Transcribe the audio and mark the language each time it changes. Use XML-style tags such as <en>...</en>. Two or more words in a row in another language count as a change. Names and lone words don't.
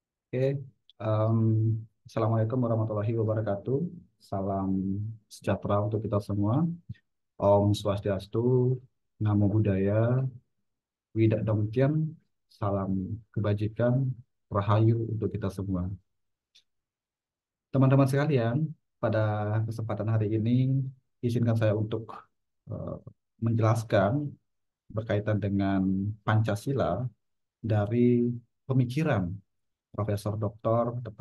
<ar>Oke, em, السلام عليكم ورحمة الله وبركاته.</ar> <id>Salam sejahtera untuk kita semua.</id> <ban>Om Swastiastu,</ban> <pi>Namo Buddhaya,</pi> <id>Widak Dongtien, salam kebajikan, Rahayu untuk kita semua. Teman-teman sekalian, pada kesempatan hari ini, izinkan saya untuk eh, menjelaskan berkaitan dengan Pancasila dari pemikiran Profesor Dr.</id>